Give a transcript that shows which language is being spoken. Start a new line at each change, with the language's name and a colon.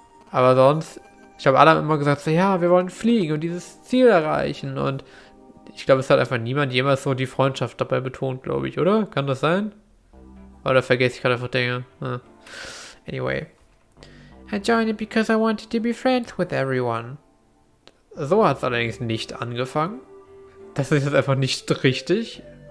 German: Aber sonst... Ich glaube, alle haben immer gesagt, so, ja, wir wollen fliegen und dieses Ziel erreichen. Und ich glaube, es hat einfach niemand jemals so die Freundschaft dabei betont, glaube ich, oder? Kann das sein? Oder vergesse ich gerade einfach Dinge?
English: Hm. Anyway. I joined it because I wanted to be friends with everyone.
German: So hat es allerdings nicht angefangen. Das ist jetzt einfach nicht richtig.